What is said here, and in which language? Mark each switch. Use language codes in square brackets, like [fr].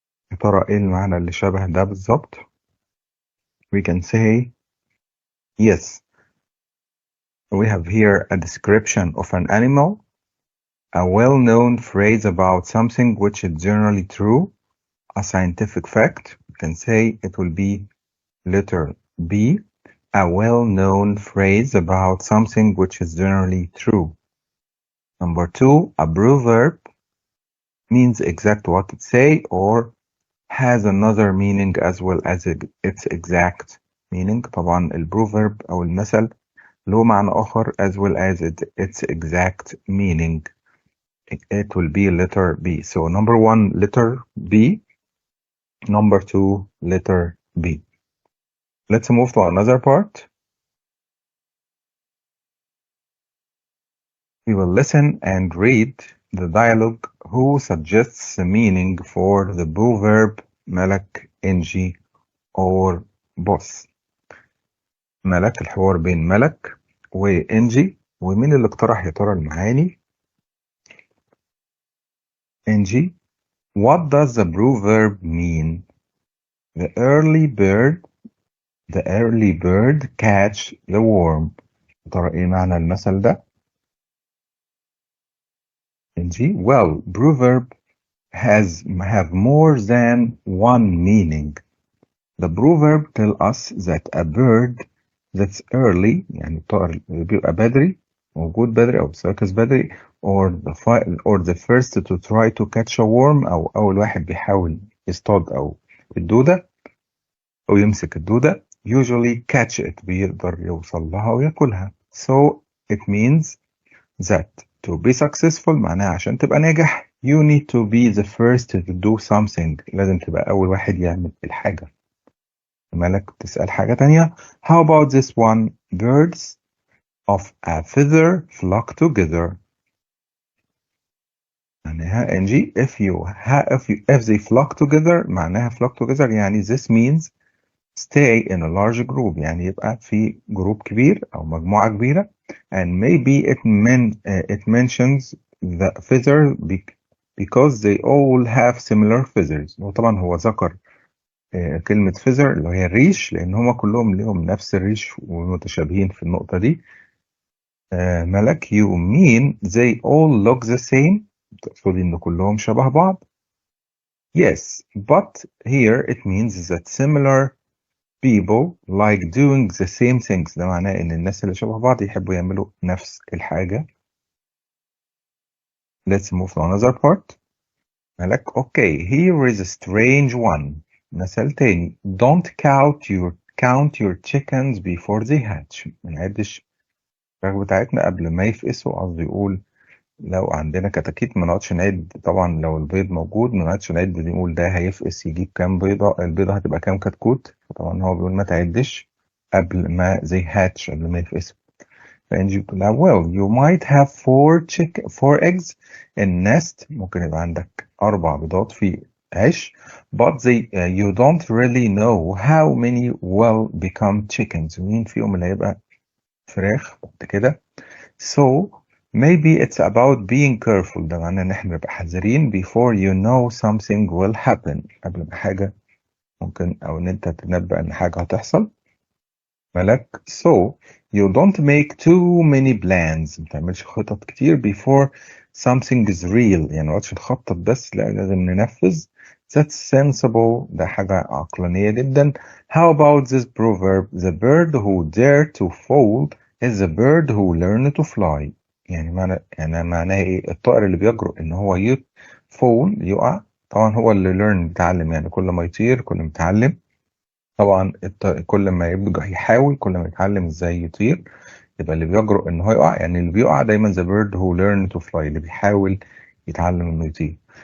[ar] يا ترى ايه المعنى اللي شبه ده بالظبط؟ [en] We can say yes. We have here a description of an animal, a well-known phrase about something which is generally true, a scientific fact. We can say it will be letter B, a well-known phrase about something which is generally true. Number 2, a proverb means exact what it say or has another meaning as well as its exact meaning. [ar] طبعا البروفيرب أو المثل له معنى آخر [en] as well as its exact meaning. It will be letter B. So number 1, letter B. Number 2, letter B. Let's move to another part. We will listen and read the dialogue who suggests the meaning for the proverb ملك إنجي or boss. [ar] ملك، الحوار بين ملك وإنجي، ومين اللي اقترح يا ترى المعاني؟ إنجي. [en] What does the proverb mean? The early bird catch the worm. [ar] يا ترى ايه معنى المثل ده؟ إنجي. [en] Well, proverb have more than one meaning. The proverb tell us that a bird that's early، [ar] يعني الطائر اللي بيبقى بدري، موجود بدري أو بيركز بدري، [en] or the first to try to catch a worm، [ar] أو أول واحد بيحاول يصطاد أو الدودة أو يمسك الدودة، [en] usually catch it، [ar] بيقدر يوصل لها وياكلها. [en] So it means that to be successful [ar] معناها عشان تبقى ناجح [en] you need to be the first to do something. [ar] لازم تبقى أول واحد يعمل الحاجة. مالك تسأل حاجة تانية. [en] How about this one? Birds of a feather flock together. معناها NG if they flock together معناها flock together يعني this means stay in a large group، [ar] يعني يبقى في جروب كبير أو مجموعة كبيرة. [en] And maybe it mentions the feather because they all have similar feathers. [ar] وطبعا هو ذكر كلمة feather اللي هي الريش لأن هما كلهم لهم نفس الريش ومتشابهين في النقطة دي. [en] ملك you mean they all look the same؟ [ar] تقصد إن كلهم شبه بعض؟ [en] Yes, but here it means that similar people like doing the same things. [ar] ده معناه إن الناس اللي شبه بعض يحبوا يعملوا نفس الحاجة. [en] Let's move to another part. ملك okay, here is a strange one. [ar] مثل تاني. [en] Don't count your chickens before they hatch. [ar] ما نعدش الفراخ بتاعتنا قبل ما يفقسوا. قصدي يقول لو عندنا كتاكيت ما نقعدش نعد. طبعا لو البيض موجود ما نقعدش نعد نقول ده هيفقس يجيب كام بيضة، البيضة هتبقى كام كتكوت. طبعا هو بيقول ما تعدش قبل ما [en] they hatch، [ar] قبل ما يفقسوا. فإنجي بتقول لها [en] well you might have four eggs in nest. [ar] ممكن يبقى عندك 4 بيضات في عش. [en] But you don't really know how many will become chickens. [ar] مين فيهم اللي هيبقى فراخ بعد كده. [en] So maybe it's about being careful. [ar] ده معناه ان احنا نبقى حذرين [en] before you know something will happen. [ar] قبل ما حاجة ممكن او ان انت تتنبأ ان حاجة هتحصل. [en] ملك so you don't make too many plans. [ar] ما تعملش خطط كتير [en] before something is real. [ar] يعني ما نقعدش نخطط بس، لا لازم ننفذ. [en] That's sensible. [ar] ده حاجة عقلانية جدا. [en] How about this proverb? The bird who dare to fold is the bird who learned to fly. [ar] يعني معناها ايه؟ الطائر اللي بيجرؤ ان هو يفول يقع. طبعا هو اللي learn بيتعلم، يعني كل ما يطير كل ما يتعلم. طبعا كل ما يبقى يحاول كل ما يتعلم ازاي يطير. يبقى اللي بيجرؤ ان هو يقع، يعني اللي بيقع دايما [en] the bird who learned to fly، [ar] اللي بيحاول يتعلم انه يطير.